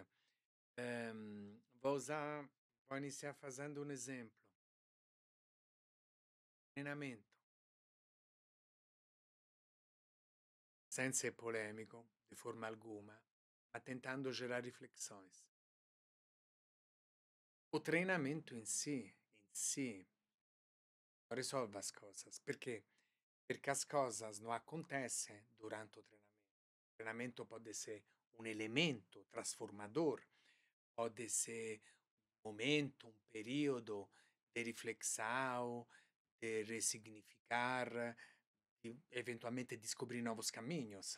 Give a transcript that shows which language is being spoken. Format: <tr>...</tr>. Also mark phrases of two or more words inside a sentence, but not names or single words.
<pt>Vou usar, vou iniciar fazendo um exemplo. Treinamento, sem ser polemico, de forma alguma, ma tentando gerar riflessões. O treinamento em si,</pt> <it>non risolve</it> <pt>as coisas. Perché? Perché as coisas não acontecem durante o treinamento. O treinamento pode ser um elemento transformador, pode ser um momento, um período de reflexão, de ressignificar, de eventualmente descobrir novos caminhos.</pt>